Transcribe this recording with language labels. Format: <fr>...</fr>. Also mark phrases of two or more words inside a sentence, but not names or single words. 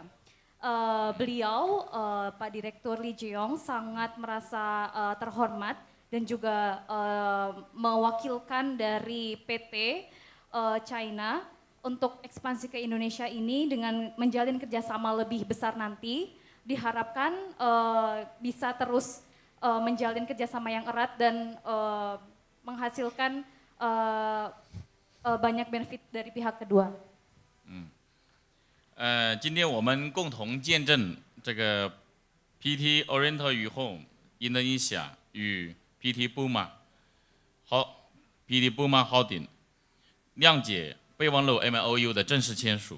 <id>Beliau, Pak Direktur Lee Jiong, sangat merasa terhormat dan juga mewakilkan dari PT China untuk ekspansi ke Indonesia ini dengan menjalin kerjasama lebih besar nanti. Diharapkan bisa terus menjalin kerjasama yang erat dan menghasilkan banyak benefit dari pihak kedua.</id> <zh>今天我们共同见证这个 PT Oriental Yuhong Indonesia 与 PT Buma Holding 谅解备忘录 MOU 的正式签署。</zh>